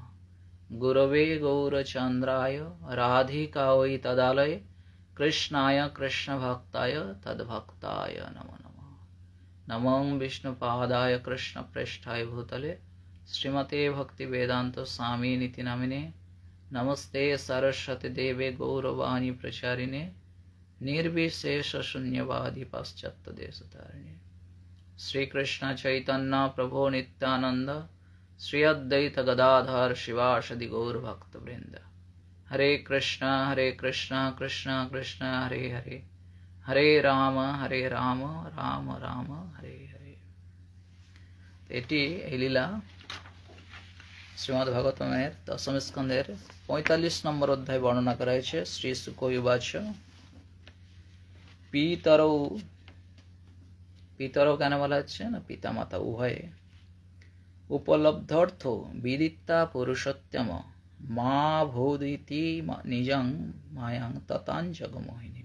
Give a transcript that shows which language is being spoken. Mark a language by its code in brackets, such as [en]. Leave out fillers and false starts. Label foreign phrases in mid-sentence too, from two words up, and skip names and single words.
[sa] গুরবে গৌরচন্দ্রায় রাধিকায় তদালয়ে কৃষ্ণায় কৃষ্ণ ভক্তায় তদ্ভক্তায় নমো নমঃ। নমো বিষ্ণুপাদায় কৃষ্ণ পৃষ্ঠায় ভূতলে শ্রীমতে ভক্তি বেদান্ত স্বামী নীতি নামিনে। নমস্তে सरस्वती देवे गौरवाणी प्रचारिणे निर्विशेष शून्यवादी पाश्चात्य देशतारिणे। श्री कृष्ण चैतन्य प्रभो नित्यानंद श्री अद्वैत गदाधर शिवासदि गौर भक्त वृंद। हरे कृष्णा कृष्ण कृष्ण हरे हरे, हरे राम राम राम हरे हरे। [bn] এটি এই লীলা শ্রীমদ্ ভাগবতমের দশম স্কন্ধের 45 নম্বর অধ্যায় বর্ণনা করা হয়েছে। [sa] শ্রী শুক উবাচ [bn] পিতরও কেন বলা হচ্ছে না, [sa] পিতা মাতা উভয়ে উপলব্ধার্থ বিদিত্তা পুরুষোত্তম মা ভৌদিতি নিজং মায়াং ততাং জগমোহিনী।